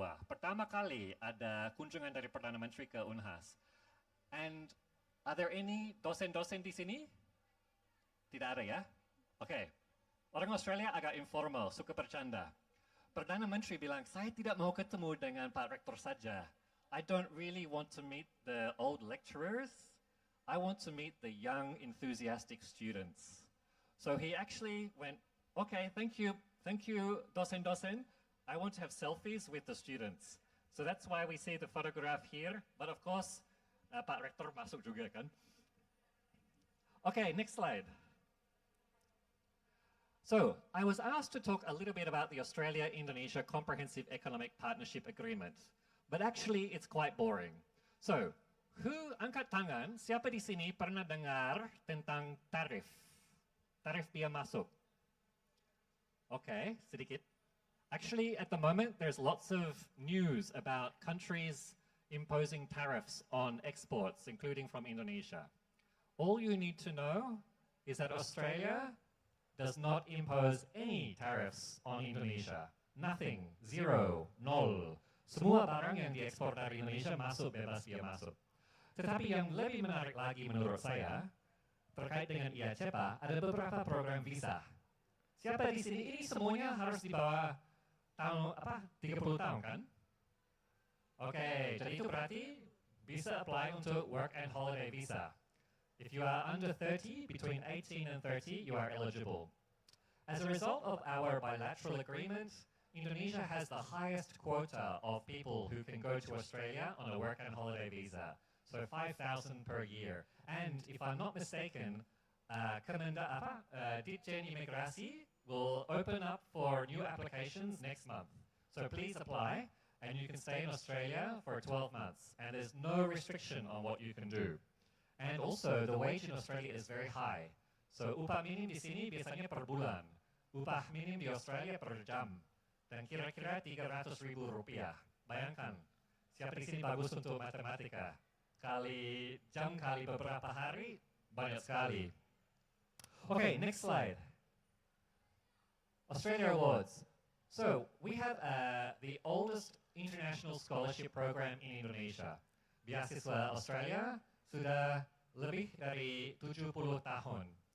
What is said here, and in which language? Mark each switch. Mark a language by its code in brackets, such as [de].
[id] Pertama kali ada kunjungan dari Perdana Menteri ke Unhas. [en] And are there any [id] dosen-dosen di sini? Tidak ada ya? Oke, orang Australia agak informal, suka bercanda. Perdana Menteri bilang, saya tidak mau ketemu dengan Pak Rektor saja. [en] I don't really want to meet the old lecturers. I want to meet the young, enthusiastic students. So he actually went, okay, thank you, dosen-dosen. I want to have selfies with the students. So that's why we see the photograph here. But of course, [id] Pak Rektor masuk juga kan. [en] Okay, next slide. So, I was asked to talk a little bit about the Australia-Indonesia Comprehensive Economic Partnership Agreement. But actually, it's quite boring. So, [id] angkat tangan, siapa di sini pernah dengar tentang tarif? Tarif biaya masuk? [en] Okay, [id] sedikit. [en] Actually, at the moment, there's lots of news about countries imposing tariffs on exports, including from Indonesia. All you need to know is that Australia does not impose any tariffs on Indonesia. Nothing, zero, nol. [id] Semua barang yang diekspor dari Indonesia masuk bebas biaya masuk. Tetapi yang lebih menarik lagi menurut saya, terkait dengan IACEPA, ada beberapa program visa. Siapa di sini? Ini semuanya harus di bawah 30 tahun kan? Oke, jadi itu berarti bisa apply untuk work and holiday visa. [en] If you are under 30, between 18 and 30, you are eligible. As a result of our bilateral agreement, Indonesia has the highest quota of people who can go to Australia on a work and holiday visa. So 5,000 per year. And if I'm not mistaken, Ditjen Imigrasi will open up for new applications next month. So please apply, and you can stay in Australia for 12 months. And there's no restriction on what you can do. And also, the wage in Australia is very high. [id] So upah minim di sini biasanya per bulan. Upah minim di Australia per jam. Dan kira-kira 300.000 rupiah. Bayangkan, siapa di sini bagus untuk matematika? Kali jam, kali beberapa hari, banyak sekali. [en] Okay, next slide. [id] Australia Awards. [en] So, we have the oldest international scholarship program in Indonesia. [id] Beasiswa Australia sudah lebih dari 70 tahun.